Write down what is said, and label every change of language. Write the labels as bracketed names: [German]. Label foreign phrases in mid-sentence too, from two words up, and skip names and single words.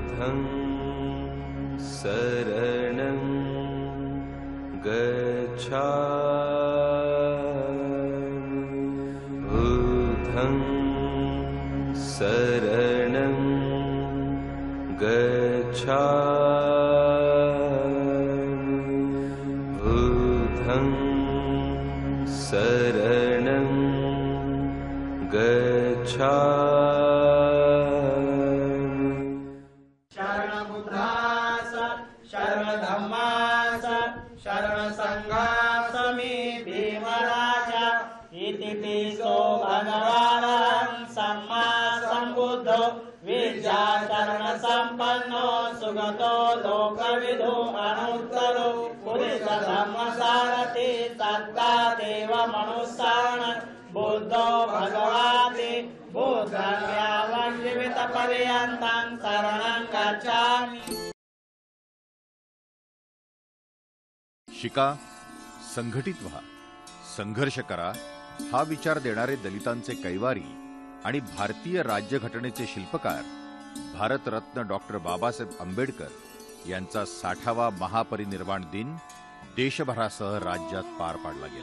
[Pali] बुद्धं शरणं गच्छामि बुद्धं शरणं गच्छामि बुद्धं शरणं गच्छामि। [Marathi] शरण बुद्धास शरण धम्मास शरण संघास मी भीमराजा [Pali] इति पिसो भगवान् सम्मा सम्बुद्धो विद्याचरण संपन्नो सुगतो लोकविदो अनुत्तरो पुरुष धम्म सारथि सत्ता देव मनुष्यान् बुद्धो भगवाति बुद्धं यावन् जीवित पर्यन्तं शरणं गच्छामि। [Marathi] शिका, संघटित व्हा, संघर्ष करा हा विचार देणारे दलितांचे कैवारी आणि भारतीय राज्यघटनेचे शिल्पकार भारतरत्न डॉक्टर बाबासाहेब आंबेडकर यांचा 60वा महापरिनिर्वाण दिन देशभरासह राज्यात पार पाडला गेला।